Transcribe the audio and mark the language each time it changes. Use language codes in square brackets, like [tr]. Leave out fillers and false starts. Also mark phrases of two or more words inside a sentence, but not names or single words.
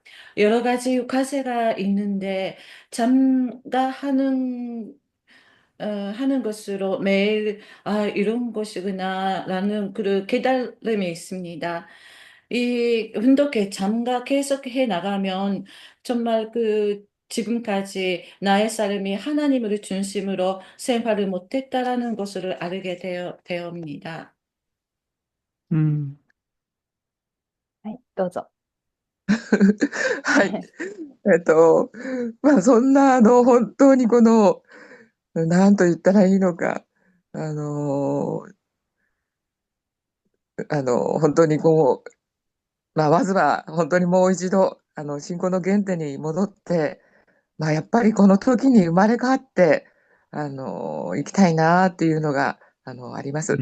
[ko] 여러 가지 과제가 있는데 참가하는 하는 것으로 매일 이런 것이구나라는 그 깨달음이 있습니다. 이 운동회 참가 계속해 나가면 정말 지금까지 나의 삶이 하나님을 중심으로 생활을 못했다라는 것을 알게 되옵니다. [ja] うん、はい、どうぞ。はい。えっと、そんな、本当になんと言ったらいいのか、あの、本当にまずは本当にもう一度、信仰の原点に戻って、やっぱりこの時に生まれ変わって、生きたいなっていうのが、あります。